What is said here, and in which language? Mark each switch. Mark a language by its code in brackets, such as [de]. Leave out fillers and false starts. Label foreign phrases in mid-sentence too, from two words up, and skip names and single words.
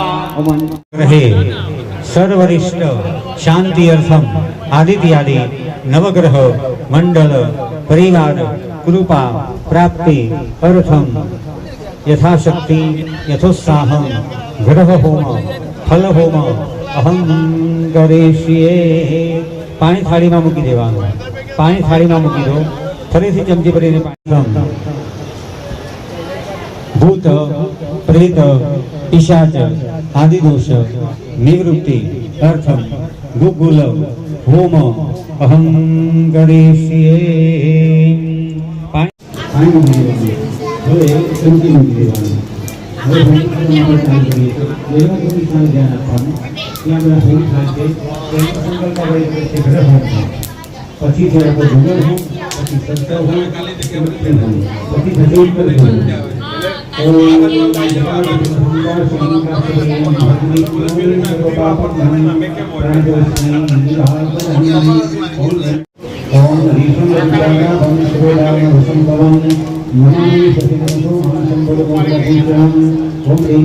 [sa] ओम रहे सर्वरिष्ट शांति अर्थम आदित्यादि नवग्रह मंडल परिवार कृपा प्राप्ति अर्थम यथाशक्ति यथोत्साह ग्रह होम फल होम अहम करिष्ये [gu] પાણી થાળી માં મૂકી દેવાનું પાણી થાળી માં મૂકી દો ફરીથી ચમચી ભરીને પાણી [sa] भूत प्रेत पिशाच आदि दोष निवृत्ति अर्थम गुगुल होम अहम करिष्ये पाणी [gu] મૂકી દેવાનું હવે ચમચી મૂકી દેવાનું હવે ભૂમિકા ચાલુ કરીએ તો એવા ભૂમિકા ધ્યાન આપવાનું ત્યાં બધા ભૂમિકા છે એનો સંકલ્પ હોય કે ગ્રહ હોમ પછી છે આપણે ભૂગોળ હોમ પછી સંસ્કાર હોમ પછી ભજન પર હોમ [sa] ओम नमामि सतिनंसो महासंबोधोपदेशम् ओम ह्रीं